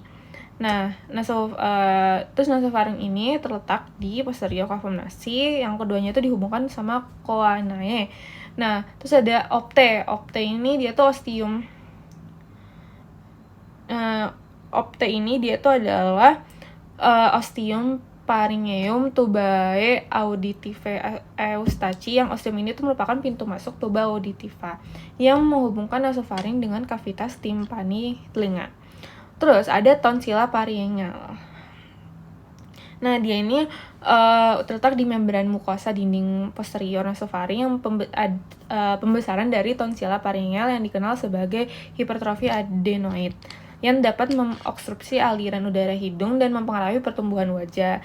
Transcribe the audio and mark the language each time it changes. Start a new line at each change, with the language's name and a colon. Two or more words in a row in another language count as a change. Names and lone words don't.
Indonesian: Nah, terus nasofaring ini terletak di posterior kavum nasi, yang keduanya itu dihubungkan sama choanae. Nah, terus ada opte. Opte ini dia tuh ostium. Opte ini dia tuh adalah
Latin: ostium pharyngeum tubae auditive eustachi,
Indonesian: yang ostium ini tuh merupakan pintu masuk tuba auditiva yang menghubungkan nasofaring dengan kavitas timpani telinga. Terus ada tonsila pharyngeal. Nah, dia ini terletak di membran mukosa dinding posterior nasofaring yang pembesaran dari tonsila pharyngeal yang dikenal sebagai hipertrofi adenoid yang dapat mengobstruksi aliran udara hidung dan mempengaruhi pertumbuhan wajah.